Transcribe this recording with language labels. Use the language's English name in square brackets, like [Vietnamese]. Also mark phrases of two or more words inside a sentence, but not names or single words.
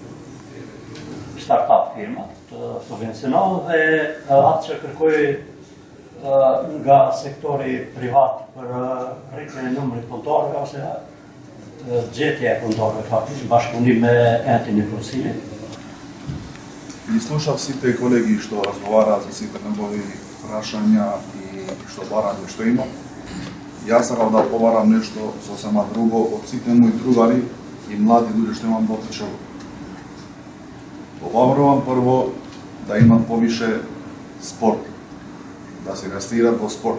[Albanian] firma të subvencionohen dhe atë që kërkoj nga sektori privat për rritjen e numrit punëtorëve ose gjetja e punëtorëve faktikisht bashkëpunim me entin e Kosovës. [Macedonian] И слушав сите колеги што разговараат за сите негови прашања и што барање што има. Јас сакав да побарам нешто сосема друго од сите мои другари и млади луѓе што имам во Кичево. Побарувам прво да имат повише спорт, да се инвестираат во спорт.